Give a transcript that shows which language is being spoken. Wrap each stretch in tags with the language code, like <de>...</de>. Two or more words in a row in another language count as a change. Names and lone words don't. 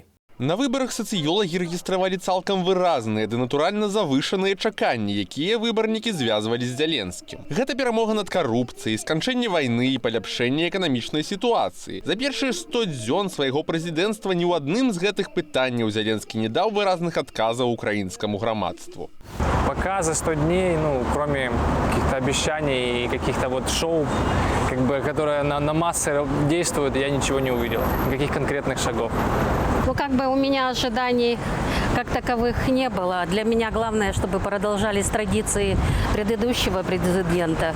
<be>На выбарах сацыёлагі рэгістравалі цалкам выразныя ды натуральна завышаныя чаканні, якія выбарнікі звязвалі з Зеленскім. Гэта перамога над карупцыяй, сканчэнне вайны і паляпшэнне эканамічнай сітуацыі. За першыя 100 дзён свайго прэзідэнцтва ні ў адным з гэтых пытанняў Зеленскі не даў выразных адказаў украінскаму грамадству.</be> <ru>Пока за 100 дней, кроме каких-то обещаний и каких-то шоу, которые на массы действуют, я ничего не увидел. Никаких конкретных шагов. У меня ожиданий как таковых не было. Для меня главное, чтобы продолжались традиции предыдущего президента.</ru>